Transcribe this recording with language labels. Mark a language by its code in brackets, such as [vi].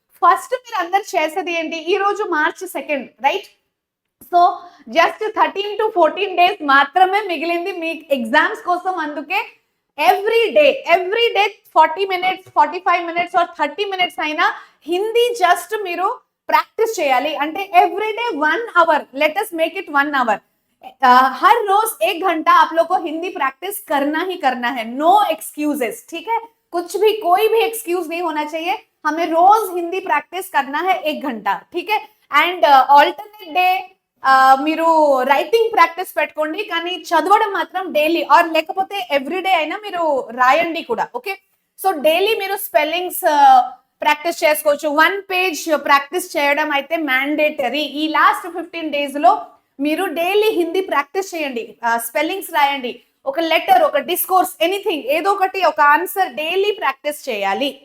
[te] First మీరు అందరు చేసేది ఏంటి, ఈ రోజు March 2, right? So just 13 to 14 days మాత్రమే మిగిలింది మీ ఎగ్జామ్స్ కోసం. అందుకే ఎవ్రీ డే 40 minutes, 45 minutes [hi] और [te] 30 minutes అయినా హిందీ జస్ట్ మీరు ప్రాక్టీస్ చేయాలి. అంటే every day 1 hour, [en] Let us make it 1 hour. [hi] हर रोज 1 घंटा आप लोग को हिंदी प्रैक्टिस करना ही करना है. [en] no excuses, [hi] ठीक है? कुछ भी, कोई भी एक्सक्यूज नहीं होना चाहिए. हमें रोज हिंदी प्रैक्टिस करना है 1 घंटा, ठीक है? [te] అండ్ ఆల్టర్నేట్ డే మీరు రైటింగ్ ప్రాక్టీస్ పెట్టుకోండి, కానీ చదవడం మాత్రం డైలీ ఆర్ లేకపోతే ఎవ్రీడే అయినా మీరు రాయండి కూడా. ఓకే, సో డైలీ మీరు స్పెల్లింగ్స్ ప్రాక్టీస్ చేసుకోవచ్చు. 1 page ప్రాక్టీస్ చేయడం అయితే మ్యాండేటరీ. ఈ లాస్ట్ 15 days లో మీరు డైలీ హిందీ ప్రాక్టీస్ చేయండి, స్పెల్లింగ్స్ రాయండి, ఒక లెటర్, ఒక డిస్కోర్స్, ఎనీథింగ్, ఏదో ఒకటి, ఒక ఆన్సర్ డైలీ ప్రాక్టీస్ చేయాలి.